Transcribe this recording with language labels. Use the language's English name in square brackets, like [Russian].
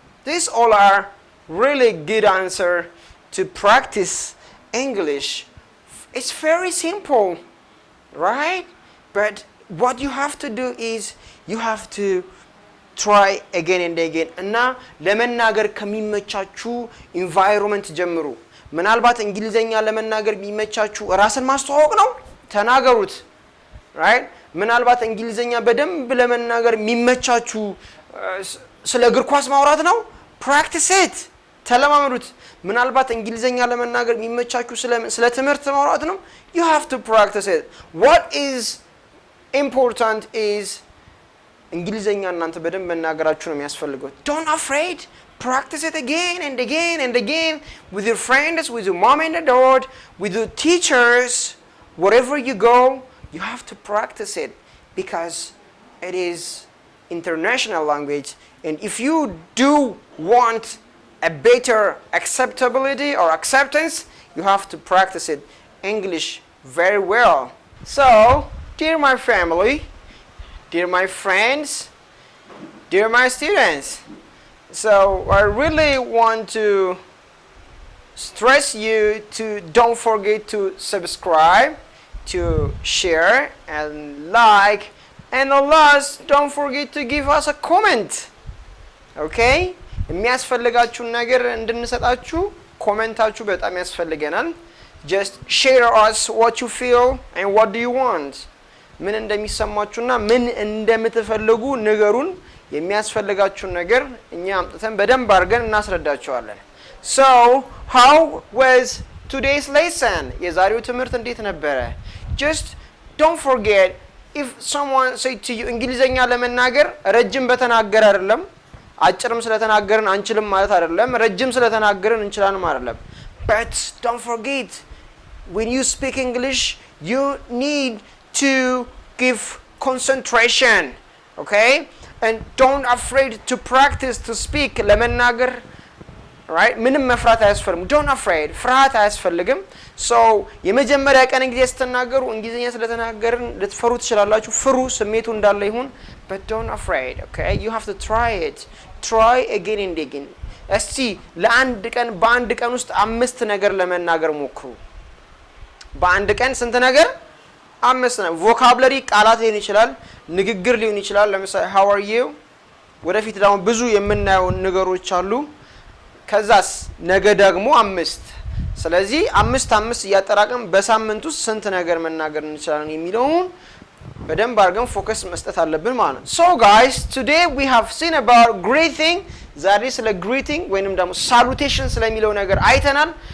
[English] These all are really good answer to practice English. It's very simple, right? But what you have to do is you have to try again and again. [Amharic] እና ለመናገር ከሚመቻችሁ environment ጀምሩ. ምናልባት እንግሊዘኛ ለመናገር የሚመቻችሁ ራስን ማስተዋወቅ ነው። ተናገሩት. Right? ምናልባት እንግሊዘኛ በደንብ ለመናገር የሚመቻችሁ ስለ እግር ኳስ ማውራት ነው። [English] Practice it. [Amharic] ተለማመዱት። ምናልባት እንግሊዘኛ ለመናገር የሚመቻችሁ ስለ ትምህርት ማውራት ነው. [English] You have to practice it. What is important is [Amharic] እንግሊዘኛ እናንተ በደንብ መናገራችሁ ነው የሚያስፈልገው. [English] Don't afraid. Practice it again and again and again with your friends, with your mom and dad, with your teachers. Wherever you go, you have to practice it because it is international language. And if you do want a better acceptability or acceptance, you have to practice it English very well. So, dear my family, dear my friends, dear my students, so I really want to stress you to don't forget to subscribe, to share and like, and last, don't forget to give us a comment. Okay? [Amharic] የሚያስፈልጋችሁን ነገር እንድንሰጣችሁ ኮሜንታችሁ በጣም ያስፈልገናል. [English] Just share us what you feel and what do you want. [Amharic] ምን እንደሚሰማችሁና ምን እንደምትፈልጉ ንገሩን. የሚያስፈልጋችሁን ነገር እኛ አምጥተን በደንብ አድርገን እናስረዳችኋለን. [English] So, how was today's lesson? [Amharic] የዛሬው ትምህርት እንዴት ነበረ? [English] Just don't forget, if someone say to you [Amharic] እንግሊዘኛ ለመናገር ረጅም በተናገር አይደለም, አጭርም ስለተናገርን አንችልም ማለት አይደለም, ረጅም ስለተናገርን እንችላለን አይደለም. [English] But don't forget, when you speak English, you need to give concentration, okay? And don't afraid to practice to speak ለመናገር, right? [Amharic] ምንም መፍራት አያስፈልግም. [English] Don't afraid. [Amharic] ፍርሃት አያስፈልግም. So የመጀመሪያ ቀን እንግሊዝ ስትናገሩ እንግሊዘኛ ስለተናገርን ልትፈሩ ትችላላችሁ. ፍሩ፣ ስሜቱ እንዳለ ይሁን. [English] But don't afraid, okay? You have to try it. Try again and again. [Amharic] እስቲ ለአንድ ቀን በአንድ ቀን ውስጥ 5 ነገር ለመናገር ሞክሩ. በአንድ ቀን ስንት ነገር? 5 ነው። ቮካብለሪ ቃላት ሊሆን ይችላል፣ ንግግር ሊሆን ይችላል። ለምሳሌ [English] how are you? [Amharic] ወደፊት ደግሞ ብዙ የምናየው ነገሮች አሉ። ከዛስ ነገ ደግሞ 5. ስለዚህ 5 እያጠራቀም በሳምንት ውስጥ ስንት ነገር መናገር እንችላለን የሚለውን በደንብ አድርገን ፎከስ መስጠት አለብን ማለት ነው. [English] So guys, today we have seen about greeting. [Amharic] ዛሬ ስለ greeting ወይንም ደግሞ salutation ስለሚለው ነገር አይተናል.